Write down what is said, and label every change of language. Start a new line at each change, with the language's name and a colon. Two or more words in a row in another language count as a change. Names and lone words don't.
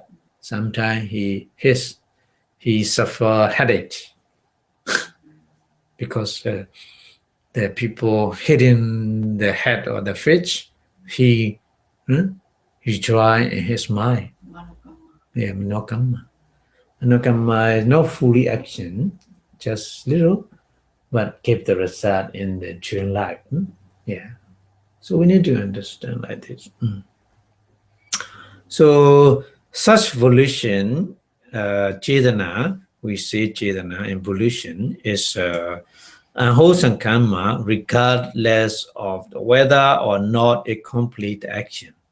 English: Sometimes he suffer headache because the people hitting the head of the fish, he dry in his mind. Yeah, no kamma. No kamma is not fully action, just little, but give the result in the during life. Yeah. So we need to understand like this. So such volition, chetana, we say chetana in volition is unwholesome karma regardless of whether or not a complete action.